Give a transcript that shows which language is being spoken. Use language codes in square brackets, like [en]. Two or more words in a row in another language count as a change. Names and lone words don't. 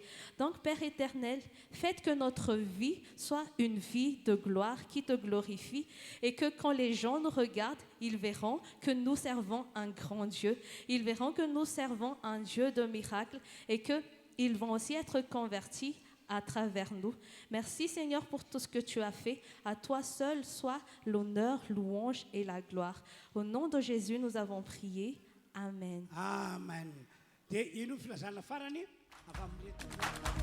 [fr] Donc, Père éternel, faites que notre vie soit une vie de gloire qui te glorifie et que quand les gens nous regardent, ils verront que nous servons un grand Dieu. Ils verront que nous servons un Dieu de miracles et qu'ils vont aussi être convertis à travers nous. Merci Seigneur pour tout ce que tu as fait. À toi seul soit l'honneur, louange et la gloire. Au nom de Jésus, nous avons prié. Amen. Amen. [mg] Dia ino filazana farany afa amin'ny